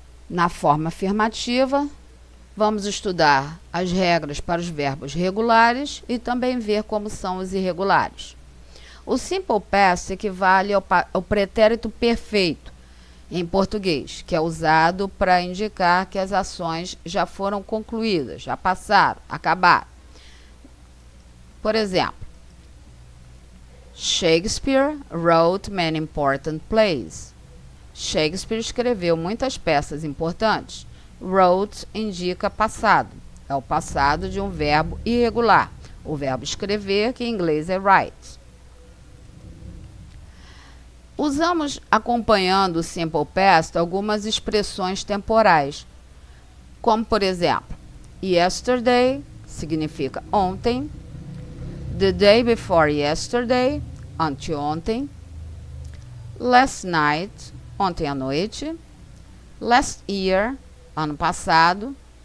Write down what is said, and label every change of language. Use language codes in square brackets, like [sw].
[pt] Na forma afirmativa, vamos estudar as regras para os verbos regulares e também ver como são os irregulares. O Simple Past equivale ao pretérito perfeito em português, que é usado para indicar que as ações já foram concluídas, já passaram, acabaram. Por exemplo, [en] Shakespeare wrote many important plays. [pt] Shakespeare escreveu muitas peças importantes. Wrote indica passado. É o passado de um verbo irregular. O verbo escrever, que em inglês é write. Usamos, acompanhando o Simple Past, algumas expressões temporais, como, por exemplo, yesterday significa ontem, [en] the day before yesterday, [pt] anteontem, [en] last night, [pt] ontem à noite, [en] last year, [pt] ano passado.